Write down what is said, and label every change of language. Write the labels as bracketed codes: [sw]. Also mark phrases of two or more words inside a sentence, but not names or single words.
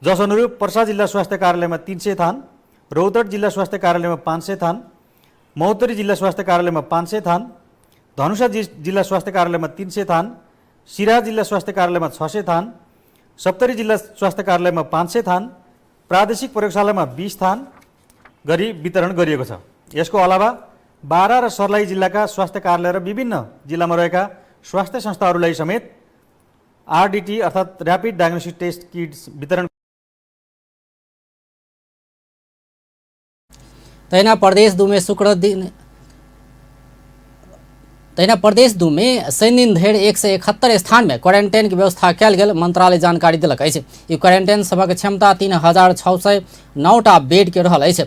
[ne] जस अनुरूप पर्सा जिल्ला स्वास्थ्य कार्यालयमा 300 थान, रौतहट जिल्ला स्वास्थ्य कार्यालयमा 500 थान, महोत्तरी जिल्ला स्वास्थ्य कार्यालयमा 500 थान, धनुषा जिल्ला स्वास्थ्य कार्यालयमा 300 थान, सिराहा जिल्ला स्वास्थ्य कार्यालयमा 600 थान, सप्तरी जिल्ला स्वास्थ्य कार्यालयमा 500 थान, प्रादेशिक प्रयोगशालामा 20 थान गरी वितरण गरिएको छ। यसको अलावा बारा र सर्लाही जिल्लाका स्वास्थ्य कार्यालय र विभिन्न जिल्लामा रहेका स्वास्थ्य संस्थाहरूलाई समेत आरडीटी अर्थात् [en] rapid diagnostic test kits [ne] वितरण। [mai] तैना प्रदेश दू में शनि दिन धरि 171 स्थान में क्वारंटाइन की व्यवस्था कयल गेल मंत्रालय जानकारी देलक अछि। ई क्वारंटाइन सभक क्षमता 3609टा बेड के रहल अछि।